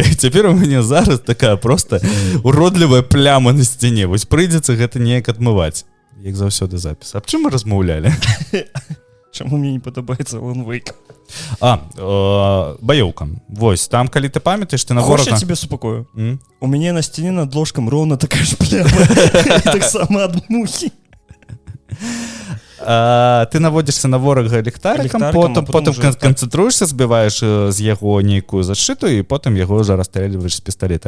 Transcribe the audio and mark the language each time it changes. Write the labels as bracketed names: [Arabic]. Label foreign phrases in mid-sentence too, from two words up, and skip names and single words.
[Belarusian] Цяпер у мяне зараз такая проста уродлівая пляма на сцяне. Вось прыйдзецца гэта неяк адмываць. Як заўсёды запіс. Аб чым мы размаўлялі? Чаму мне не падабаецца Alan Wake? Баёўка. Вось, там, калі ты памятаеш, ты на ворага... [Russian] Хочешь, я тебе супакою? [Belarusian] У мяне на сцяне над ложкам роўна такая ж пляма. Так-сама ад мухі. Ты наводзішся на ворага ліхтарыкам, потым канцэнтруешся, збіваеш з яго нейкую зашыту, і потым яго ўжо расстрэльваеш з пісталета.